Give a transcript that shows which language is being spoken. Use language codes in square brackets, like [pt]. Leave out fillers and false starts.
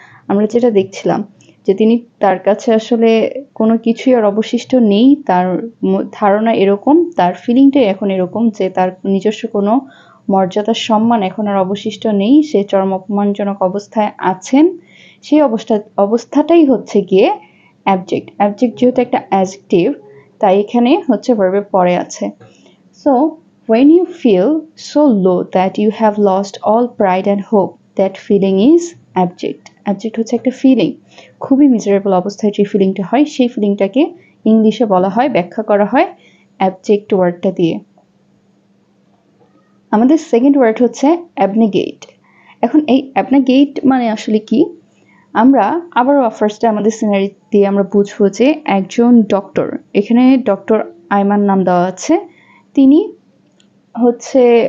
[bn] আমরা যেটা দেখছিলাম যে তার কাছে আসলে কোনো কিছুই আর অবশিষ্ট নেই, তার ধারণা এরকম, তার ফিলিংটাই এখন এরকম যে তার নিজস্ব কোনো মর্যাদা, সম্মান এখন আর অবশিষ্ট নেই, সে চরম অপমানজনক অবস্থায় আছেন। সেই অবস্থাটাই হচ্ছে গিয়ে অ্যাবজেক্ট। অ্যাবজেক্ট যেহেতু একটা অ্যাডজেক্টিভ, তাই এখানে হচ্ছে ভার্বের পরে আছে। [en] So, when you feel so low that you have lost all pride and hope, that feeling is abject. [bn] Abject হচ্ছে একটা ফিলিং, খুবই মিজারেবল অবস্থায় যে ফিলিংটা হয়, সেই ফিলিংটাকে ইংলিশে বলা হয়, ব্যাখ্যা করা হয় অ্যাবজেক্ট ওয়ার্ডটা দিয়ে। আমাদের সেকেন্ড ওয়ার্ড হচ্ছে অ্যাবনেগেট। এখন এই অ্যাবনেগেট মানে আসলে কি, আমরা আবারও ফার্স্টে আমাদের সিনারি দিয়ে আমরা বুঝবো যে একজন ডক্টর, এখানে ডক্টর আইমান নাম দেওয়া আছে, তিনি হচ্ছে